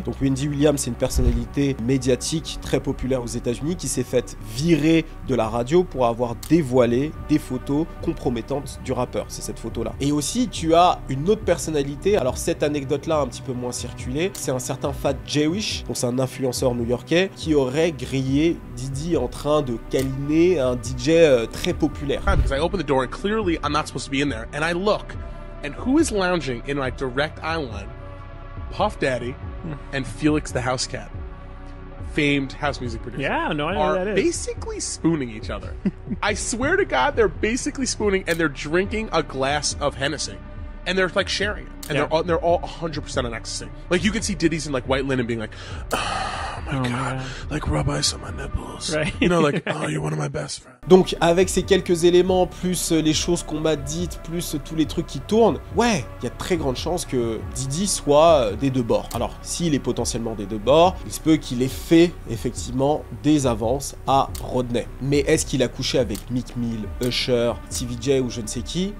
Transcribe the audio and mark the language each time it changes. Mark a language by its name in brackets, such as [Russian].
[French] Donc Wendy Williams, c'est une personnalité médiatique très populaire aux États-Unis qui s'est faite virer de la radio pour avoir dévoilé des photos compromettantes du rappeur. C'est cette photo-là. Et aussi, tu as une autre personnalité. Alors cette anecdote-là, un petit peu moins circulée, c'est un certain Fat Jewish, donc c'est un influenceur new-yorkais, qui aurait grillé Diddy en train de câliner un DJ très populaire. [English] Because I opened the door and clearly I'm not supposed to be in there, and I look, and who is lounging in my direct eye line Puff Daddy and Felix the House Cat, famed house music producer, Yeah, no, I know who that are is. basically spooning each other. I swear to God, they're basically spooning, and they're drinking a glass of Hennessy, and they're like sharing it, and they're all 100% on ecstasy. Like you can see Diddy's in like white linen being like, oh my God, like rub ice on my nipples, Right. you know, like oh you're one of my best friends. [French] Donc avec ces quelques éléments, plus les choses qu'on m'a dites, plus tous les trucs qui tournent, ouais, il y a de très grandes chances que Diddy soit des deux bords. Alors, s'il est potentiellement des deux bords, il se peut qu'il ait fait effectivement des avances à Rodney. Mais est-ce qu'il a couché avec Meek Mill, Usher, TVJ ou je ne sais qui?